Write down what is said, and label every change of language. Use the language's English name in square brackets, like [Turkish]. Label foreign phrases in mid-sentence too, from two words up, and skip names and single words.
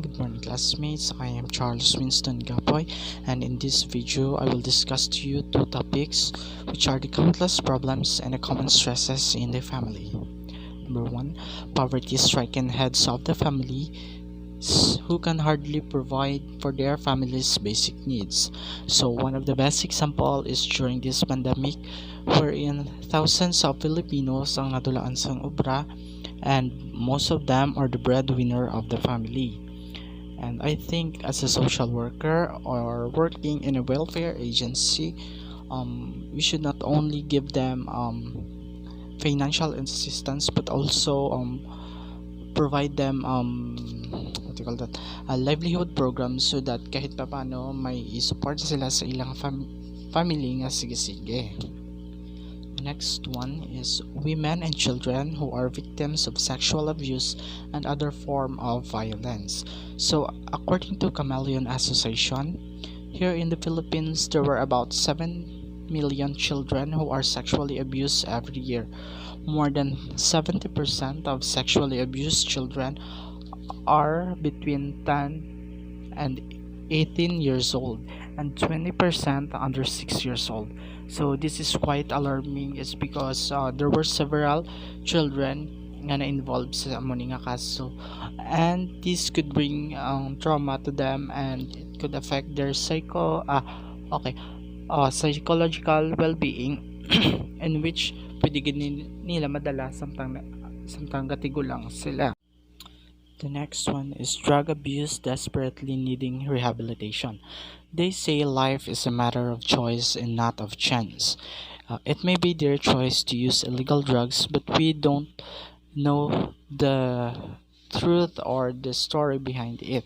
[English] Good morning, classmates. I am Charles Winston Gapoy, and in this video, I will discuss to you two topics, which are the countless problems and the common stresses in the family. Number one, poverty striking heads of the family who can hardly provide for their family's basic needs. So one of the best example is during this pandemic, wherein thousands of Filipinos [Hiligaynon] ang nadulaan sa obra, [English] and most of them are the breadwinner of the family. And I think as a social worker or working in a welfare agency, we should not only give them financial assistance, but also provide them what do you call that, a livelihood program, so that [Filipino] kahit pa paano [Hiligaynon] may i-support sila sa ilang family nga sige-sige. [English] Next one is women and children who are victims of sexual abuse and other form of violence. So according to Chameleon Association, here in the Philippines, there were about 7 million children who are sexually abused every year. More than 70% of sexually abused children are between 10 and 18 years old, and 20% under 6 years old. So this is quite alarming, is because there were several children [Hiligaynon] nga na-involved sa among nga kaso, [English] and this could bring trauma to them, and it could affect their psychological well-being in which [Hiligaynon] pwede nila madala samtang gatigulang sila. [English] The next one is drug abuse desperately needing rehabilitation. They say life is a matter of choice and not of chance. It may be their choice to use illegal drugs, but we don't know the truth or the story behind it.